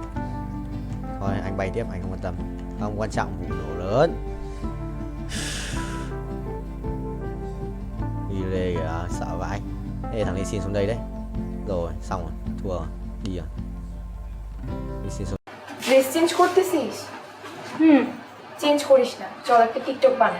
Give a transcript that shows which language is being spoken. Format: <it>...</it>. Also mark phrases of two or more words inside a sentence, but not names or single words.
<vi>Thôi anh bay tiếp, anh không quan tâm. Không quan trọng vụ nổ lớn. Đi lê kìa, sợ vãi. Ê thằng này xin xuống đây đấy. Rồi, xong rồi, thua rồi. Đi rồi. Đi xin xuống.</vi> <en>dress change</en> <bn>করতেছিস? চেঞ্জ করিস না, চল একটা টিকটক বানাই।</bn>